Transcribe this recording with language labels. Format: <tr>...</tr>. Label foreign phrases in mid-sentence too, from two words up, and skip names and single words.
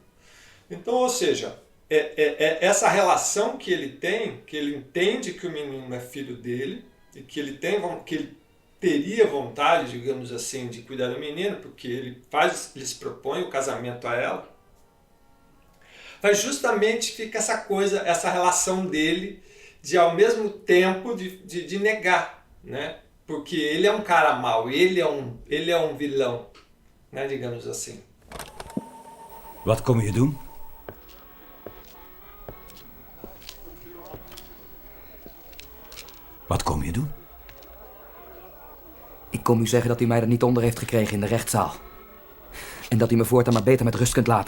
<pt>Então, ou seja, essa relação que ele tem, que ele entende que o menino é filho dele, e que ele teria vontade, digamos assim, de cuidar do menino, porque ele se propõe o casamento a ela, mas justamente fica essa coisa, essa relação dele de ao mesmo tempo de negar, né? Porque ele é um cara mau, ele é um vilão, né? Digamos assim.</pt> <nl>Wat kom je doen? Wat kom je doen? Ik kom u zeggen dat u mij er niet onder heeft gekregen in de rechtszaal. En dat u me voortaan maar beter met rust kunt laten.</nl>